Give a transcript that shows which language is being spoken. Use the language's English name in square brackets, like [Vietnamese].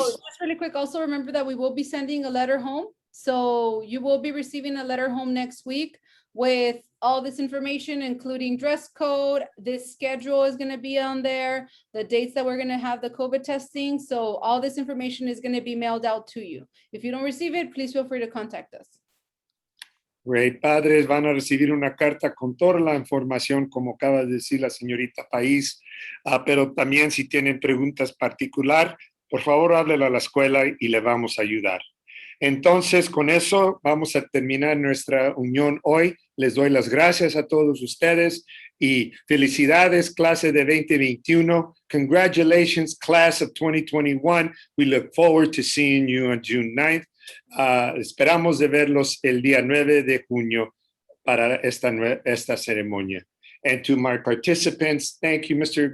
[English] Oh, just really quick, also remember that we will be sending a letter home. So you will be receiving a letter home next week with all this information, including dress code. This schedule is going to be on there, the dates that we're going to have the COVID testing. So all this information is going to be mailed out to you. If you don't receive it, please feel free to contact us. Great. [Spanish] Padres van a recibir una carta con toda la información, como acaba de decir la señorita País, pero también si tienen preguntas particular, por favor háblelo a la escuela y le vamos a ayudar. Entonces, con eso vamos a terminar nuestra unión hoy. Les doy las gracias a todos ustedes y felicidades, clase de 2021. [English] Congratulations, class of 2021. We look forward to seeing you on June 9th. [Spanish] Esperamos de verlos el día 9 de junio para esta ceremonia. [English] And to my participants, thank you, Mr.